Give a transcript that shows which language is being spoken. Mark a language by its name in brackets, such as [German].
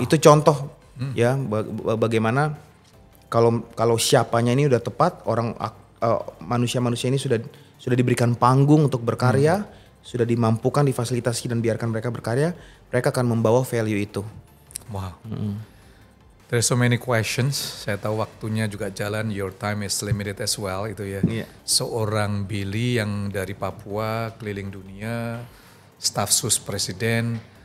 [Indonesian] Itu contoh ya bagaimana kalau siapanya ini udah tepat, orang manusia-manusia ini sudah diberikan panggung untuk berkarya, sudah dimampukan, difasilitasi dan biarkan mereka berkarya, mereka akan membawa value itu. Wow. [English] There's so many questions. [Indonesian] Saya tahu waktunya juga jalan. [English] Your time is limited as well [Indonesian] itu ya. Yeah. Seorang Billy yang dari Papua keliling dunia, staf sus presiden.